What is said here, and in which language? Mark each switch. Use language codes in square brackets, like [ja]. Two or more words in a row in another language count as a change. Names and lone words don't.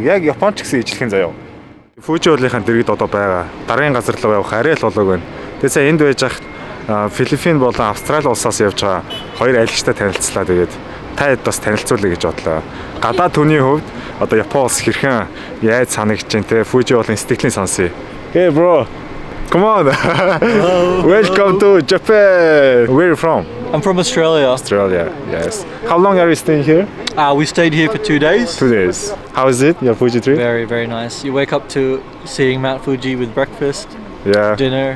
[mn] Яг Японч гэсэн ижлэхэн заяо. Фужи уулынхаа дэргэд одоо байгаа. Дараагийн газар руу явах арай л болоог байна. Тэгээс энд байж хахад Филиппин болон Австрали улсаас явж байгаа хоёр аялагчтай танилцлаа. Тэгээд та хэд бас танилцуулъя гэж бодлоо. Гадаад түүний хувьд одоо Япон улс хэрхэн яаж санагдаж байна те Фужи уулын сэтгэлийн сонсъё. [en] Hey bro, come on. Welcome to Japan. Where are you from? I'm from Australia. Australia, yes. How long are you staying here? We stayed here for 2 days. 2 days. How is it, your Fuji trip? Very, very nice. You wake up to seeing Mount Fuji with breakfast, dinner.